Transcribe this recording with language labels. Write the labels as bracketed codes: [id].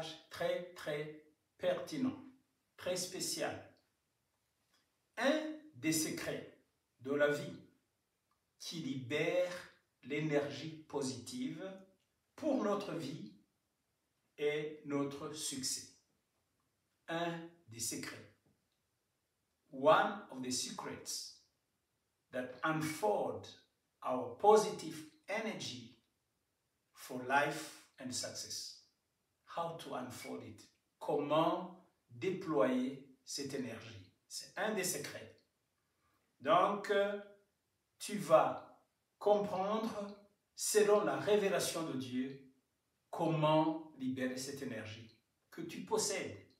[fr] très pertinent, très spécial. Un des secrets de la vie qui libère l'énergie positive pour notre vie et notre succès. Un des secrets. [en] One of the secrets that unfold our positive energy for life and success. How to unfold it. [fr] Comment déployer cette énergie. C'est un des secrets. Donc, tu vas comprendre, selon la révélation de Dieu, comment libérer cette énergie que tu possèdes.